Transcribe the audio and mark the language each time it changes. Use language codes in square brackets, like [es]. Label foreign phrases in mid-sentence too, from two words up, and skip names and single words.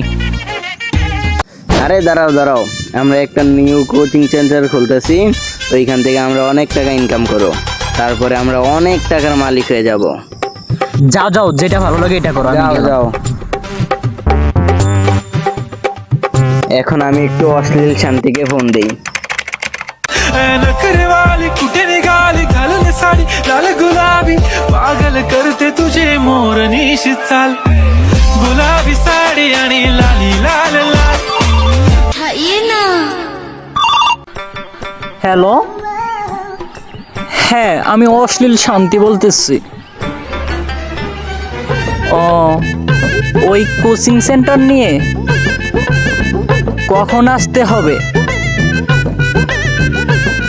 [bn] আরে দাঁড়াও দাঁড়াও, আমরা একটা নিউ কোচিং সেন্টার খুলতেছি। ওইখান থেকে আমরা অনেক টাকা ইনকাম করব, তারপরে আমরা অনেক টাকার মালিক হয়ে যাব। যাও যাও, যেটা ভালো লাগে এটা করো। যাও যাও। এখন আমি একটু অশ্লীল শান্তিকে ফোন দেই। [mr] नखरेवाली कुठे निघाली घालून साडी लाल गुलाबी पागल करते तुझे मोरनीशी चाल गुलाबी साडी आणि लाली लाल लाल [hi] उठाइए ना। [bn] হ্যালো, হ্যাঁ আমি অশ্লীল শান্তি বলতেছি। ও, ওই কোচিং সেন্টার নিয়ে কখন আসতে হবে?